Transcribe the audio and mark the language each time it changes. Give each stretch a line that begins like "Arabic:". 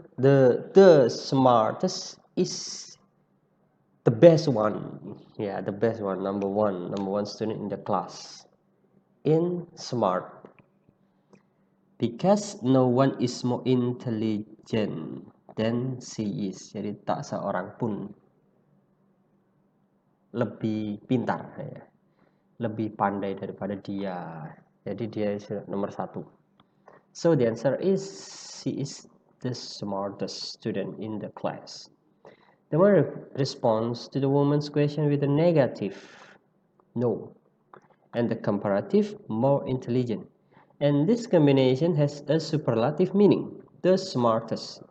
English: The smartest is the best one. Yeah, the best one. Number one student in the class. In smart. Because no one is more intelligent than she is.
Indonesian: Jadi tak seorang pun lebih pintar, ya. Lebih pandai daripada dia. Jadi dia nomor satu.
English: So the answer is she is the smartest student in the class. The man responds to the woman's question with a negative, no, and the comparative, more intelligent. And this combination has a superlative meaning, the smartest.